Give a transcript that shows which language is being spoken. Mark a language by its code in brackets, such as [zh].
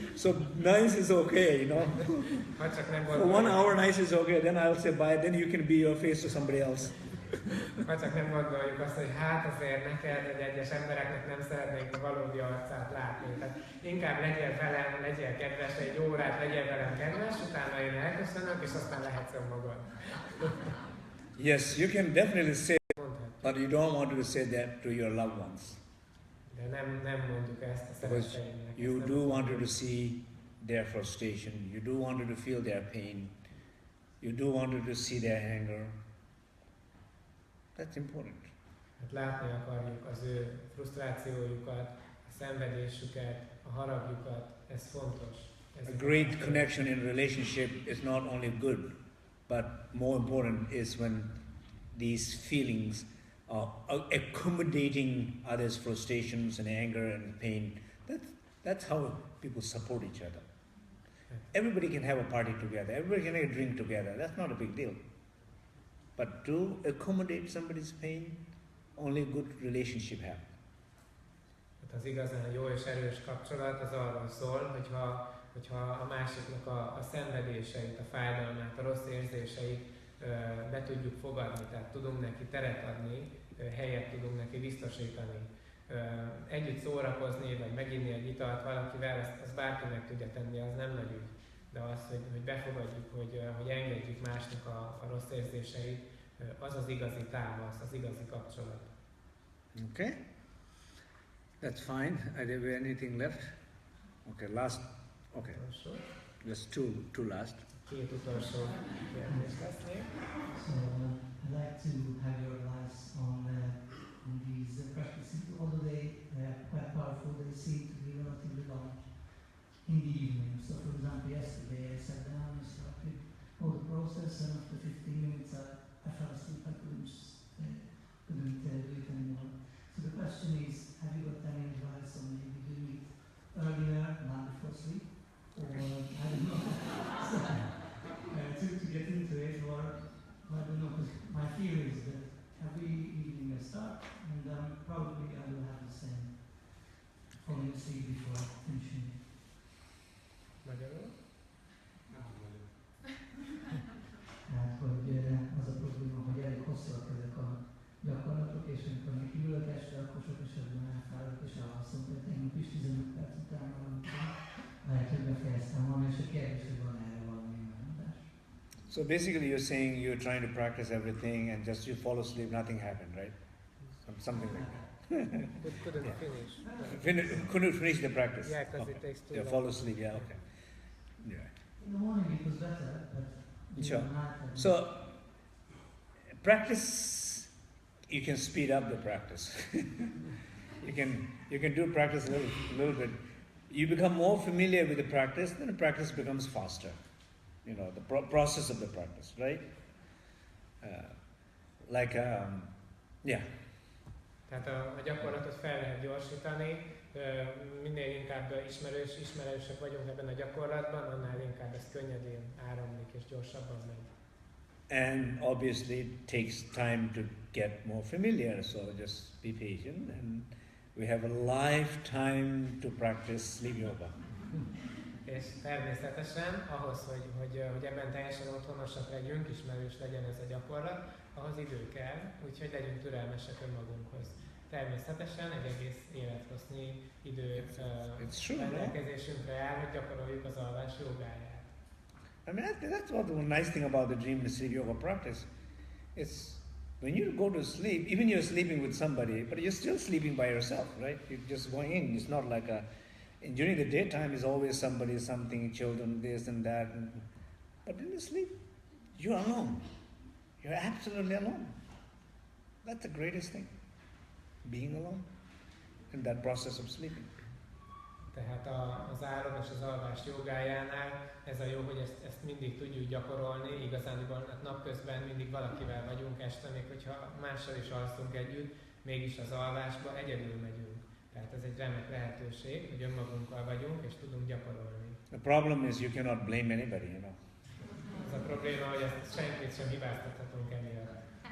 [en] So nice is okay, For 1 hour nice is okay, then I'll say bye, then you can be your face to somebody else. [hu] Ha csak nem gondoljuk azt, hogy hát azért neked, hogy egyes embereknek nem szeretnénk a valódi arcát látni. Tehát inkább legyél velem, legyél kedves, egy órát legyél velem kedves, utána én elköszönök, és aztán lehetsz önmagad. [en] Yes, you can definitely say, but you don't want to say that to your loved ones. [hu] De nem mondjuk ezt a szeretteinknek. [en] You do want to see their frustration, you do want to feel their pain, you do want to see their anger. That's important. [hu] Hát látni akarjuk az ő frusztrációjukat, a szenvedésüket, a haragjukat, ez fontos. [en] A great connection in relationship is not only good, but more important is when these feelings, accommodating others' frustrations and anger and pain. That's how people support each other. Everybody can have a party together, everybody can have a drink together, that's not a big deal. But to accommodate somebody's pain, only good relationship happens. [hu] Az igazán jó és erős kapcsolat az arról szól, hogyha a másiknak a szenvedéseit, a fájdalmát, a rossz érzéseit be tudjuk fogadni, tehát tudunk neki teret adni, helyet tudunk neki biztosítani. Együtt szórakozni, vagy meginni egy italt valakivel, azt bárki meg tudja tenni, az nem nagy ügy. De az, hogy befogadjuk, hogy engedjük másnak a rossz érzéseit, az az igazi támasz, az igazi kapcsolat. [en] Okay? That's fine. Are there anything left? Okay, last. Okay. Just two last. [hu] Két utolsó kérdés lesz még. [en] So I'd like to have your advice on these practices. Although they are quite powerful, they seem to be relatively long in the evening. So for example, yesterday I sat down and started all the process, and after 15 minutes I fell asleep. I couldn't do it anymore. So the question is, have you got any advice on maybe doing it earlier, not before sleep? Or, I don't know, to get into it, or, I don't know, because my fear is that every evening I start, and probably I will have the same, falling asleep before finishing. [hu] Magyarul? Hát, hogy az a probléma, hogy elég hosszúak ezek a gyakorlatok, és amikor még kiülök este, akkor sok esetben elfáradok és elhasszom, hogy tegnap is 15 perc után valamikor lehet, hogy befejeztem volna, és a kérdés, hogy van erre valami megoldás. [en] So basically you're saying you're trying to practice everything and just you fall asleep, nothing happened, right? Something like that. Couldn't finish. Couldn't finish the practice. Yeah, because okay. it takes too long. Fall asleep, yeah, okay. Yeah. In the morning it was better, but Sure. the night So, practice, you can speed up the practice. you can do practice a little bit. You become more familiar with the practice, then the practice becomes faster. You know, the process of the practice, right? Yeah. [hu] Tehát a gyakorlatot fel lehet gyorsítani, minél inkább ismerősek vagyunk ebben a gyakorlatban, annál inkább ez könnyedén áramlik és gyorsabban megy. [en] And obviously it takes time to get more familiar, so just be patient, and we have a lifetime to practice sleep yoga. [hu] És természetesen ahhoz, hogy ebben teljesen otthonosak legyünk, ismerős legyen ez a gyakorlat, ahhoz idő kell, úgyhogy legyünk türelmesek önmagunkhoz. Természetesen egy egész élethossznyi idő rendelkezésünkre áll, hogy gyakoroljuk az alvás jogáját. [en] I mean, that's what the nice thing about the dream and sleep yoga practice. It's when you go to sleep, even you're sleeping with somebody, but you're still sleeping by yourself, right? You're just going in. It's not like and during the daytime is always somebody, something, children, this and that. But in the sleep, you're alone. You're absolutely alone. That's the greatest thing. Being alone in that process of sleeping. [hu] Tehát az álom és az alvás jogájánál ez a jó, hogy ezt mindig tudjuk gyakorolni, igazániból napközben mindig valakivel vagyunk, este még hogyha mással is alszunk együtt, mégis az alvásba egyedül megyünk. Tehát ez egy remek lehetőség, hogy önmagunkkal vagyunk és tudunk gyakorolni. [en] The problem is you cannot blame anybody, you know. [hu] Ez a probléma, hogy ezt senkit sem hibáztathatunk emiatt.